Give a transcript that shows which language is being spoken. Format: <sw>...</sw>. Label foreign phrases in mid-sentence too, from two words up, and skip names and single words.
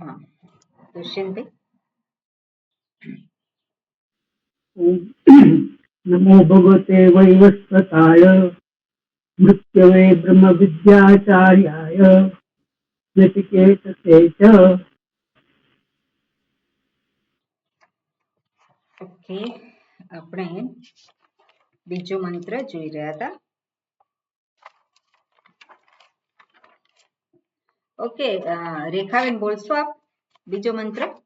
<sa>दुष्यंत नमो भगवते वैवस्वताय मृत्यवे ब्रह्म विद्याचार्याय नचिकेतसे च।</sa> <gu>ઓકે, આપણે બીજો મંત્ર જોઈ રહ્યા હતા. ઓકે, રેખાબેન બોલશો આપ બીજો મંત્ર?</gu>